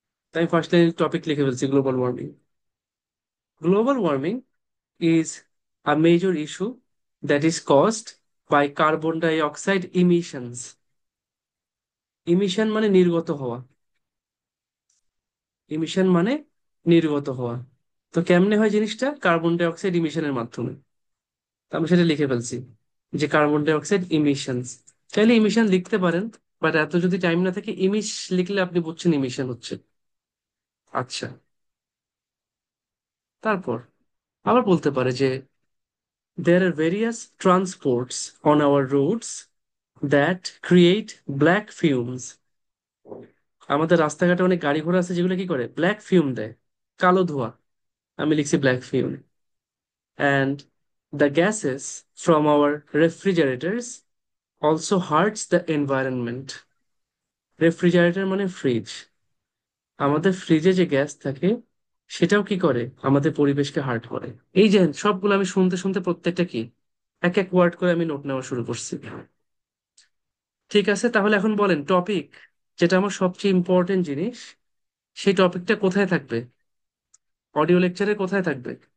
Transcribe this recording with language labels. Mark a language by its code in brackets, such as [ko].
[bn] তাই আমি first line topic লিখে ফেলছি, global warming. [en] Global warming is a major issue that is caused by carbon dioxide emissions. [bn] Emission মানে নির্গত হওয়া, ইমিশন মানে নির্গত হওয়া। তো কেমনে হয় জিনিসটা, কার্বন ডাই অক্সাইড ইমিশনের মাধ্যমে। তো আমি সেটা লিখে ফেলছি, যে কার্বন ডাই অক্সাইড ইমিশনস। চাইলে ইমিশন লিখতে পারেন, বাট এত যদি টাইম না থাকে, লিখলে আপনি বুঝছেন ইমিশন হচ্ছে। আচ্ছা, তারপর আবার বলতে পারে যে [en] there are various transports on our roads that create black fumes. [bn] আমাদের রাস্তাঘাটে অনেক গাড়ি ঘোড়া আছে যেগুলো কি করে, ব্ল্যাক ফিউম দেয়, কালো ধোঁয়া। আমি লিখছি black fume. [en] And the gases from our refrigerators also hurts the environment. [bn] Refrigerator মানে ফ্রিজ। আমাদের ফ্রিজে যে গ্যাস থাকে, সেটাও কি করে, আমাদের পরিবেশকে হার্ট করে। এই যে সবগুলো আমি শুনতে শুনতে প্রত্যেকটা কি এক এক ওয়ার্ড করে আমি নোট নেওয়া শুরু করছি। ঠিক আছে, তাহলে এখন বলেন টপিক, যেটা আমার সবচেয়ে ইম্পর্টেন্ট জিনিস, সেই টপিকটা কোথায় থাকবে, অডিও লেকচারে কোথায় থাকবে?